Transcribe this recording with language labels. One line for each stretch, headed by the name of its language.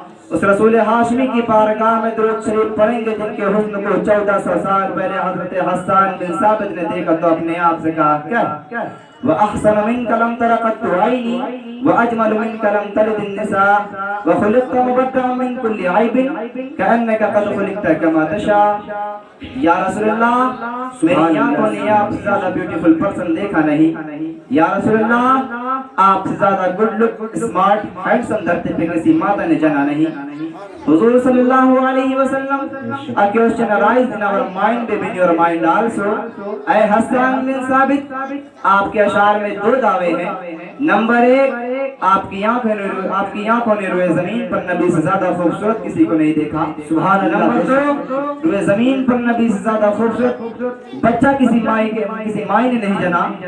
Urdu: اس رسول ہاشمی کی بارگاہ میں درود شریف پڑھیں گے جن کے حسن کو 1400 سال پہلے حضرت حسان بن ثابت نے دیکھا تو اپنے آپ سے کہا کیا
Arabic: وَأَحْسَنَ مِنْكَ لَمْ تَرَ قَطُّ عَيْنِي وَأَجْمَلُ مِنْكَ لَمْ تَلِدِ النِّسَاءُ وَخُلِقْتَ مُبَرَّأً مِنْ كُلِّ عَيْبٍ كَأَنَّكَ قَدْ خُلِقْتَ كَمَا تَشَاءُ.
Urdu: یا رسول اللہ میری آنکھوں نے آپ سے زیادہ بیوٹیفل پرسن دیکھا نہیں. یا رسول اللہ آپ سے زیادہ گڈ لک اسمارٹ ہینڈسم دھرتی پہ کسی مادہ نے جنا نہیں.
English: حضور صلی اللہ علیہ وسلم a question arised in our mind in your mind also.
Urdu: اے حسان بن ثابت آپ کے اشعار میں 2 دعوے ہیں. نمبر 1 آپ کی آنکھوں نے روئے زمین پر نبی سے زیادہ خوبصورت کسی کو نہیں دیکھا. سبحان اللہ. نمبر 2 روئے زمین پر نبی سے زیادہ خوبصورت بچہ کسی مائی نے نہیں جنا.